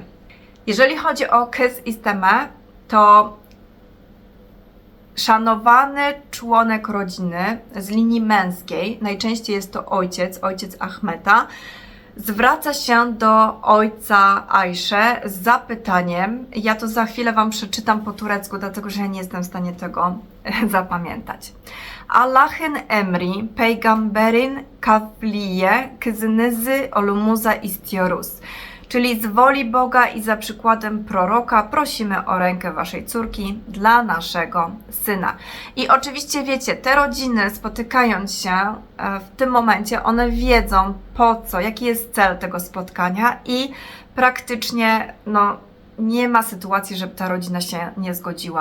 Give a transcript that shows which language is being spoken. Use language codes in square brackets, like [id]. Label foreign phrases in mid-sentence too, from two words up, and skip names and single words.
[pl] Jeżeli chodzi o [tr] kys isteme, [pl] to szanowany członek rodziny z linii męskiej, najczęściej jest to ojciec Ahmeta, zwraca się do ojca Ajsze z zapytaniem, ja to za chwilę Wam przeczytam po turecku, dlatego że ja nie jestem w stanie tego zapamiętać. [tr] Allah'ın emri, peygamberin kavliye, kızınızı olumuza istiyoruz. [pl] Czyli z woli Boga i za przykładem proroka prosimy o rękę Waszej córki dla naszego syna. I oczywiście wiecie, te rodziny spotykając się w tym momencie, one wiedzą po co, jaki jest cel tego spotkania i praktycznie no, nie ma sytuacji, żeby ta rodzina się nie zgodziła.